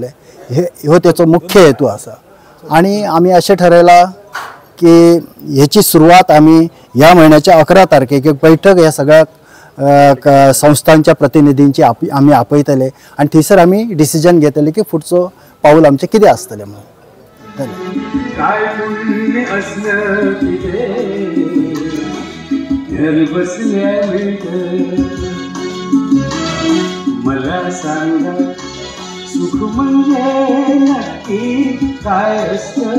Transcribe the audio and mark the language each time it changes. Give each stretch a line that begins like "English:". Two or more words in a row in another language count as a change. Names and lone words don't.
Konkani: हो त्याचो मुख्य हेतू आसा. आणि आमी अशें ठरयला की हेची सुरवात आमी ह्या म्हयन्याच्या 11 तारखेक एक बैठक ह्या सगळ्या संस्थांच्या प्रतिनिधींची आमी आपयतले आणि थंयसर आमी डिसिजन घेतले की फुडचो पाऊल आमचें कितें आसतलें म्हणून.
Marathi: काय पुण्य असलं तिथे घर बसल्या मिळतं. मला सांगा सुख म्हणजे नक्की काय असतं.